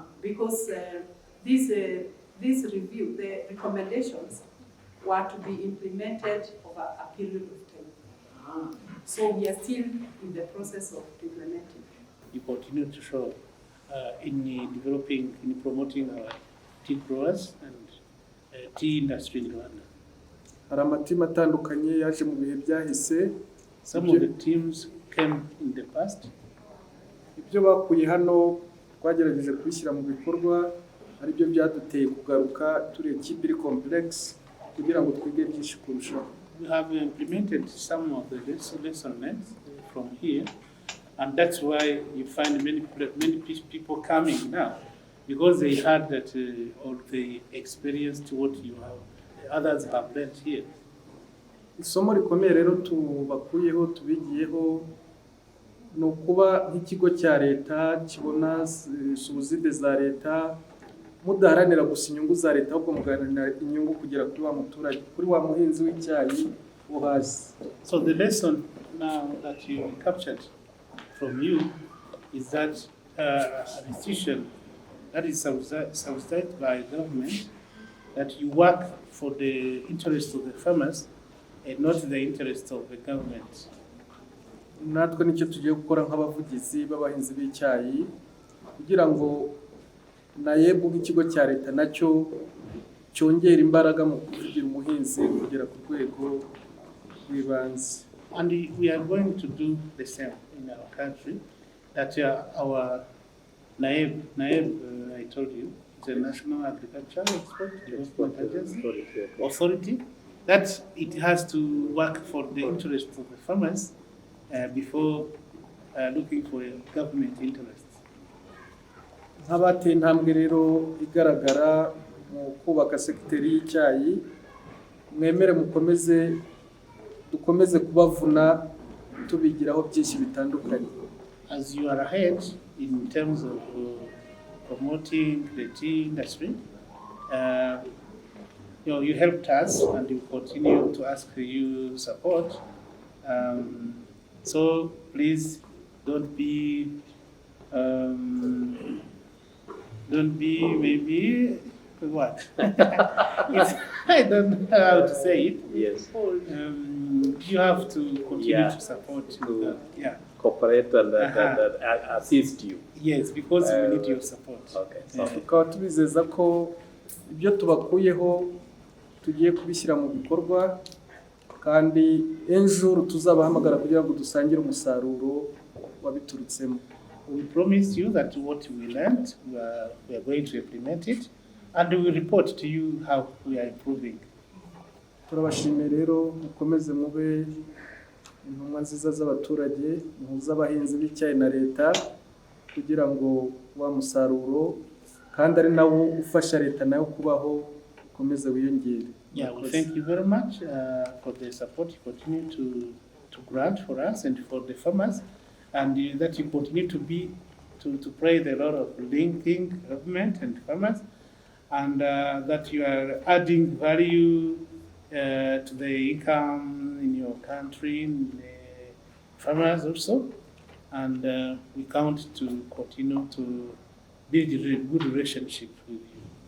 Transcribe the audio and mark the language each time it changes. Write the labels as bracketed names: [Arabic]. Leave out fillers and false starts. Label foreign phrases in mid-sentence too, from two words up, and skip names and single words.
[English] Because this review, the recommendations were to be implemented over a period of time. So we are still in the process of implementing. You continue to show in developing, in promoting our tea growers and tea industry in Rwanda. [Kinyarwanda] Hari amatimu atandukanye yaje mu bihe byahise. [English] Some of the teams came in the past. [Kinyarwanda] Ibyo bakuye hano twagerageje kubishyira mu bikorwa, ari byo byaduteye kugaruka turi [French] equipe complex [Kinyarwanda] kugira ngo twige byinshi kurushaho. [English] We have implemented some of the lessons from here, and that's why you find many people coming now, because they heard that or they experienced what you have, others have learned here. [Kinyarwanda] Isomo rikomeye rero tubakuyeho tubigiyeho no kuba nk'ikigo cya leta kibona subside za leta mudaharanira gusa inyungu za leta ahubwo muganira inyungu kugera kuri wa muturage kuri wa muhinzi w'icyayi wo hasi. [English] So the lesson now that you captured from you is that an institution that is subsidized by government, that you work for the interest of the farmers and not the interest of the government. [Kinyarwanda] Natwe nicyo tugiye gukora nk'abavugizi b'abahinzi b'icyayi kugira ngo nayebu nk'ikigo cya leta nacyo cyongera imbaraga mu kugira umuhinzi kugera ku rwego rw'ibanze. [English] And we are going to do the same in our country, that our NAEB, I told you, the National Agricultural Export Authority, that it has to work for the interest of the farmers before looking for government interests. [Kinyarwanda] Nk'abateye intambwe rero igaragara mu kubaka sekiteri y'icyayi, mwemere dukomeze kubavuna tubigiraho byinshi bitandukanye. [English] As you are ahead in terms of promoting the tea industry, you helped us and you continue to ask for you support. So please don't be maybe what? I don't know how to say it. Yes. You have to continue to support. Cooperate and assist you. Yes, because we need your support. Okay. [Kinyarwanda] Tukaba tubizeza ko ibyo tubakuyeho tugiye kubishyira mu bikorwa kandi ejo tuzabahamagara kugira ngo dusangire umusaruro wabiturutsemo. [English] We promise you that what we learned, we are going to implement it, and we will report to you how we are improving. [Kinyarwanda] turabashimiye rero mukomeze mube intumwa nziza z'abaturage muhuza abahinzi b'icyayi na leta kugira ngo wa musaruro kandi ari nawo ufasha leta nayo kubaho ukomeze wiyongere. [English] Yeah, well, thank you very much for the support you continue to grant for us and for the farmers, and that you continue to play the role of linking government and farmers, and that you are adding value to the income in your country, in the farmers also, and we count to continue to build a good relationship with you.